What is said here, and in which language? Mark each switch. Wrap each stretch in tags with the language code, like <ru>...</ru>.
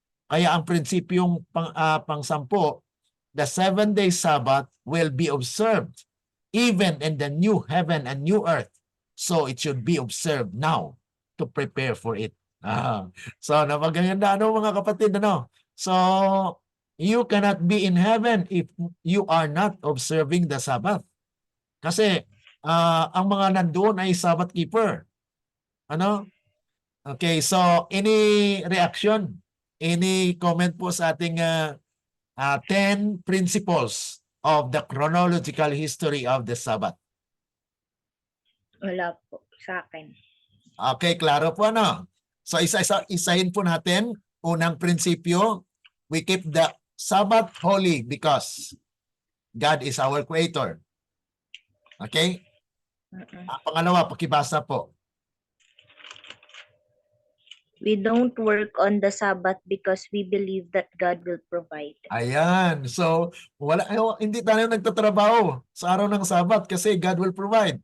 <tl>Kaya ang prinsipyong pang-sampo,</tl> <en>the 7-day Sabbath will be observed even in the new heaven and new earth. So it should be observed now to to prepare for it.</en> <tl>So napaganda mga kapatid, ano?</tl> <en>So you cannot be in heaven if you are not observing the Sabbath.</en> <tl>Kasi ang mga nandoon ay Sabbath keeper.</tl> <en>Ano? Okay, so any reaction? Any comment</en> <tl>po sa ating</tl> <en>10 principles of the chronological history of the Sabbath?</en> <tl>Wala po sa akin. Okay, klaro po ano? So isahin po natin. Unang prinsipyo,</tl> <en>we keep the Sabbath holy because God is our creator. Okay?</en> <tl>Ang pangalawa, pakibasa po.</tl> <en>We don't work on the Sabbath because we believe that God will provide.</en> <tl>Ayan. So, hindi tayo nagtatrabaho sa araw ng Sabat kasi</tl> <en>God will provide.</en>